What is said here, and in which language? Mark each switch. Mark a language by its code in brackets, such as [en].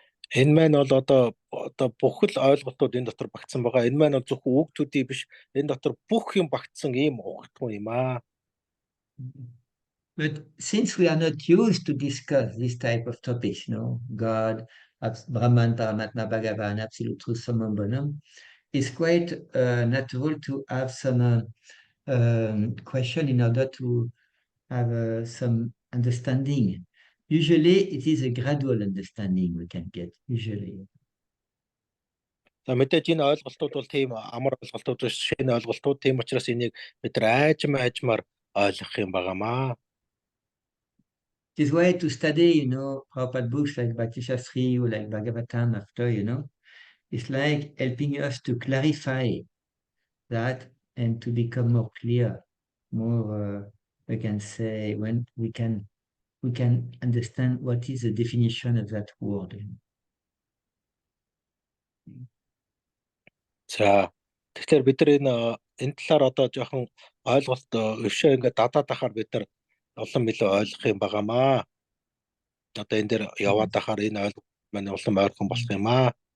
[mn] Энэ маань бол одоо бүх л ойлголтууд энэ дотор багтсан байгаа. Энэ маань зөвхөн үг төдий биш. Энэ дотор бүх юм багтсан ийм ухтгүй юм аа. [en] But since we are not used to discuss this type of topics, you know, God, Brahman, Paramatma, Bhagavan, Absolute Truth, Summum Bonum, it's quite natural to have some question in order to have some understanding. Usually, it is a gradual understanding we can get, usually. [mn] За мэдээж энэ ойлголтууд бол тийм амар ойлголтууд биш, шинэ ойлголтууд. Тийм учраас энийг бид нар айжмаар ойлгох юм байгаамаа. [en] It is why to study, Prabhupada books like Bhakti Shastri or like Bhagavatam after, it's like helping us to clarify that and to become more clear, more, we can say, when we can understand what is the definition of that word. [mn] За тэгэхээр бид нар энэ талаар одоо жоохон ойлголт өвшөө ингээд дадаад ахаар бид нар улам илүү ойлгох юм байгаамаа. Одоо энэ дээр яваад ахаар энэ ойлголт маань улам ойрхон болох юм аа.